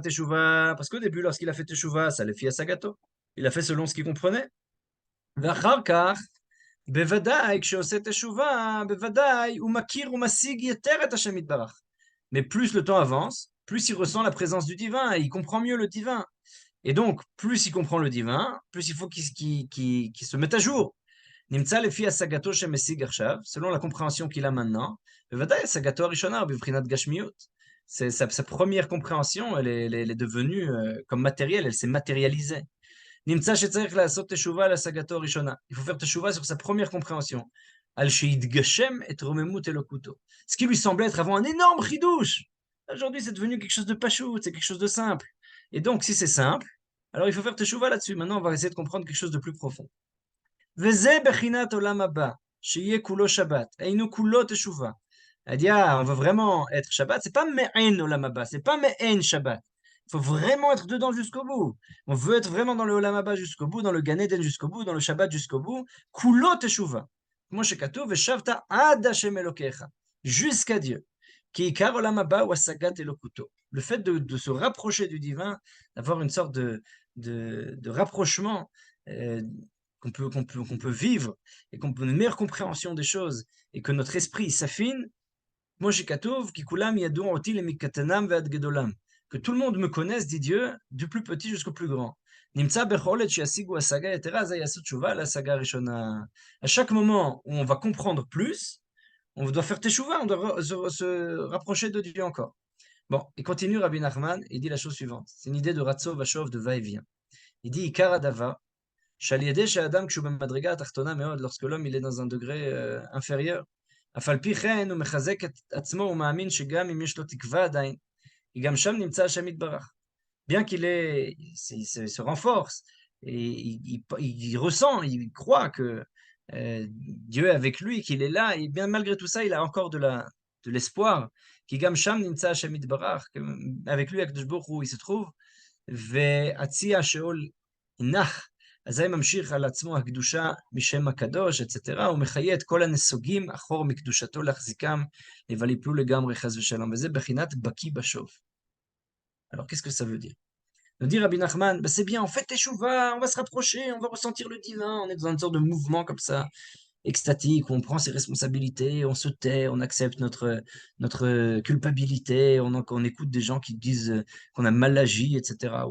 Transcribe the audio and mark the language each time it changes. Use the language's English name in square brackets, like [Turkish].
[French] Parce qu'au début, lorsqu'il a fait teshuva, ça le fit à Sagato. Il a fait selon ce qu'il comprenait. [Hebrew] ואחר כך, בוודאי, כשעושה תשובה, בוודאי, הוא מכיר ומשיג יותר את השם יתברך. [French] Mais plus le temps avance, plus il ressent la présence du divin et il comprend mieux le divin. Et donc, plus il comprend le divin, plus il faut qu'il se mette à jour. [Hebrew] נמצא לפי השגתו שמשיג עכשיו, [French] selon la compréhension qu'il a maintenant, [Hebrew] בוודאי השגתו הראשונה בבחינת גשמיות. [French] Sa première compréhension, elle est devenue comme matérielle, elle s'est matérialisée. [Hebrew] נמצא שצריך לעשות תשובה על השגתו הראשונה. [French] Il faut faire תשובה sur sa première compréhension. [Hebrew] על שיתגשם את רוממות אלוקותו. [French] Ce qui lui semblait être avant un énorme chidouche. Aujourd'hui, c'est devenu quelque chose de pachout, c'est quelque chose de simple. Et donc, si c'est simple, alors il faut faire teshuva là-dessus. Maintenant, on va essayer de comprendre quelque chose de plus profond. [Hebrew] וזה בחינת עולם הבא, שיהיה כולו שבת. היינו כולו תשובה. [French] Elle dit, on veut vraiment être Shabbat, c'est pas me'en olam haba, c'est pas me'en Shabbat. Il faut vraiment être dedans jusqu'au bout. On veut être vraiment dans le olam haba jusqu'au bout, dans le Gan Eden jusqu'au bout, dans le Shabbat jusqu'au bout. [Hebrew] Kulo teshuva. כמו שכתוב, ושבת עד השם אלוקיך, [French] jusqu'à Dieu. [Hebrew] כי עיקר עולם הבא הוא השגת אלוקותו. [French] Le fait de se rapprocher du divin, d'avoir une sorte de rapprochement qu'on peut vivre et qu'on peut une meilleure compréhension des choses et que notre esprit s'affine, [Hebrew] כמו שכתוב, כי כולם ידעו אותי למקטנם ועד גדולם. [French] Que tout le monde me connaisse, dit Dieu, du plus petit jusqu'au plus grand. [Hebrew] נמצא בכל עת שישיגו השגה יתרה, אז יעשו תשובה להשגה הראשונה. [French] À chaque moment où on va comprendre plus, on doit faire teshuva, on doit se rapprocher de Dieu encore. Bon, il continue Rabbi Nachman, il dit la chose suivante. C'est une idée de Ratso Vachov, de va-et-vient. Il dit, Ikar Adava, [Hebrew] Shaliede chez Adam kshu madriga tachtona meod, [French] lorsque l'homme il est dans un degré inférieur. [Hebrew] אף על פי כן הוא מחזק את עצמו, הוא מאמין שגם אם יש לו תקווה עדיין, כי גם שם נמצא השם יתברך. [French] Bien qu'il est, il se renforce, et il ressent, il croit que Dieu est avec lui, qu'il est là, et bien malgré tout ça, il a encore de l'espoir. [Hebrew] Qui gam sham nimtza Hashem yitbarach, [French] avec lui, Akadosh Baruch Hu, il se trouve, [Hebrew] והציע שאול נח, אזי ממשיך על עצמו הקדושה משם הקדוש, etc. הוא מחיה את כל הנסוגים אחור מקדושתו להחזיקם, אבל יפלו לגמרי חס ושלום, וזה בחינת בקי בשוב. [French] Alors, qu'est-ce que ça veut dire? Nous dit Rabbi Nachman, bah c'est bien, on fait teshuva, on va se rapprocher, on va ressentir le divin, on est dans une sorte de mouvement comme ça, extatique, où on prend ses responsabilités, on se tait, on accepte notre culpabilité, on écoute des gens qui disent qu'on a mal agi, etc.